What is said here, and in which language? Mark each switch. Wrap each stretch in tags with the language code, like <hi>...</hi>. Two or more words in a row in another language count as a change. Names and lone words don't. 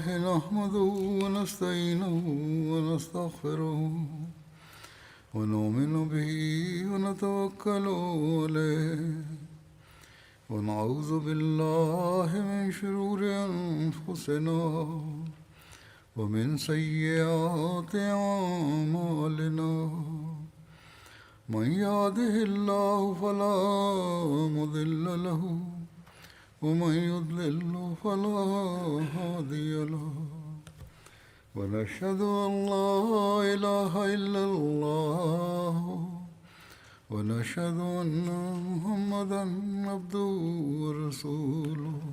<ar>نحمده ونستعينه ونستغفره. ونؤمن به ونتوكل عليه. ونعوذ بالله من شرور أنفسنا. ومن سيئات أعمالنا. من يهده الله فلا مضل له ومن يضلل فلا هادي له ونشهد أن لا إله إلا الله ونشهد أن محمدا عبده ورسوله</ar>